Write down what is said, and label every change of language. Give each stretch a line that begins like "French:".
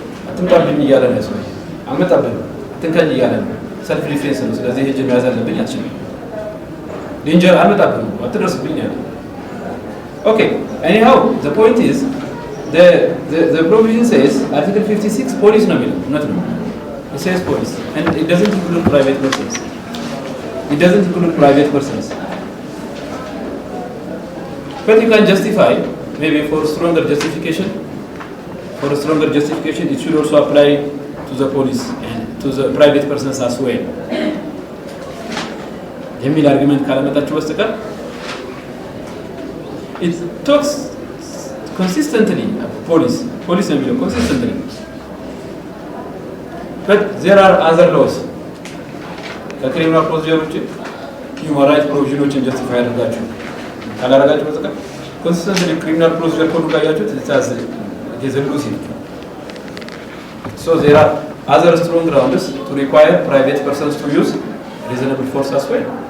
Amharic: አትምጣብኝ እያለ ነው ሰው። አመጣብኝ አትንካኝ እያለ ነው። ሰልፍ ዲፌንስ ነው። ስለዚህ ሄጄ መያዝ አለብኝ አትችልም። ዴንጀር አመጣብኝ አትደርስብኝ ያለ።
English: Okay, anyhow, the point is the provision says Article 56 police
Amharic: ነው የሚለው
English: not
Amharic: ነው.
English: It says police, and it doesn't include private persons. It doesn't include private persons. But you can justify, maybe for stronger justification. For a stronger justification, it should also apply to the police and to the private persons as well.
Amharic: የሚል አርጉመንት ካለመጣችሁ በስተቀር
English: it talks consistently police
Amharic: ነው የሚለው
English: consistently. But there are other laws.
Amharic: ከክሪሚናል ፕሮሲጀር ውጪ ሂውማን ራይት ፕሮቪዥኖችን ጀስቲፋይ አድርጋችሁ ካላረጋችሁ በስተቀር ኮንሲስተንትሊ ክሪሚናል ፕሮሲጀር ኮድ ጋያችሁት
English: it is elusive. So there are other strong grounds to require private persons to use reasonable force as well.